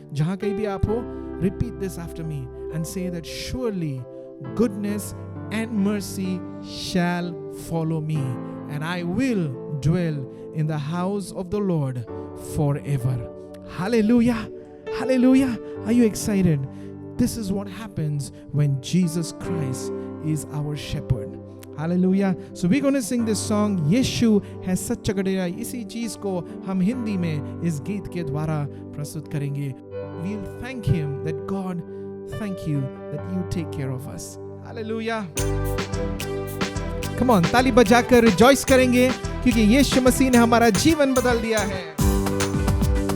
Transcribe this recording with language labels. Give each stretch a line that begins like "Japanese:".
Hindi: Jahan kahi bhi aap ho,
English: repeat this after me and say that surely goodness and mercy shall follow me, and I will dwell in the house of the Lord forever. Hallelujah. Hallelujah. Are you excited? This is what happens when Jesus Christ is our shepherd. Hallelujah. So we're going to sing this song, Yeshu
Hindi: है सच्चा गड़ेरा. इसी चीज को हम हिंदी में इस गीत के द्वारा प्रस्तुत करेंगे.
English: We'll thank Him that God, thank you that you take care of us. Hallelujah.
Hindi: Come on, ताली बजाकर रिजॉइस करेंगे क्योंकि यीशु मसीह ने हमारा जीवन बदल दिया है.